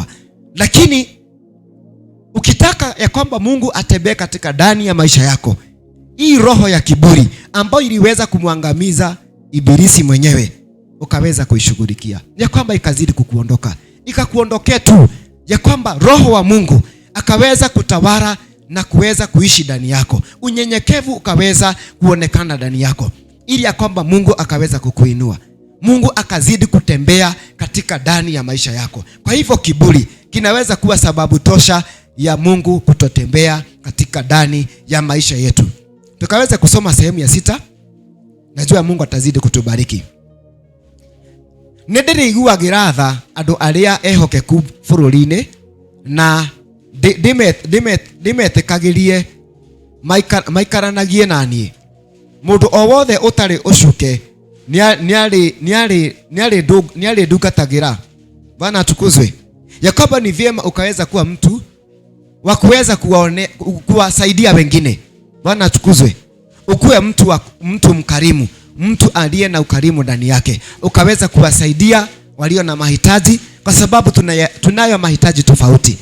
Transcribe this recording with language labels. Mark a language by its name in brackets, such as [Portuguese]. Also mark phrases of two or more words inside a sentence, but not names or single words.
[Swahili] Lakini ukitaka ya kwamba Mungu atembee katika ndani ya maisha yako, hii roho ya kiburi ambayo iliweza kumwangamiza Ibilisi mwenyewe, ukaweza kuishughulikia, ya kwamba ikazidi kukuondoka, ikakuondokea tu, ya kwamba roho wa Mungu akaweza kutawala na kuweza kuishi ndani yako, unyenyekevu ukaweza kuonekana ndani yako, ili ya kwamba Mungu akaweza kukuinua, Mungu akazidi kutembea katika ndani ya maisha yako. Kwa hivyo kiburi kinaweza kuwa sababu tosha ya Mungu kutotembea katika ndani ya maisha yetu. Tukaweza kusoma sehemu ya 6. Najua Mungu atazidi kutubariki. [Kikuyu] Nĩndĩrĩiguagĩra tha andũ arĩa ehokeku bũrũri-inĩ na ndimetĩkagĩrie maikaranagie na niĩ. Mũndũ o wothe ũtarĩ ũcuke nĩarĩ ndungatagĩra. [Swahili] Bwana atukuzwe. Ya kwamba ni vyema ukaweza kuwa mtu wa kuweza kuwasaidia wengine. Bwana atukuzwe. Ukuwe mtu mkarimu, mtu aliye na ukarimu ndani yake, ukaweza kuwasaidia walio na mahitaji, kwa sababu tunayo mahitaji tofauti.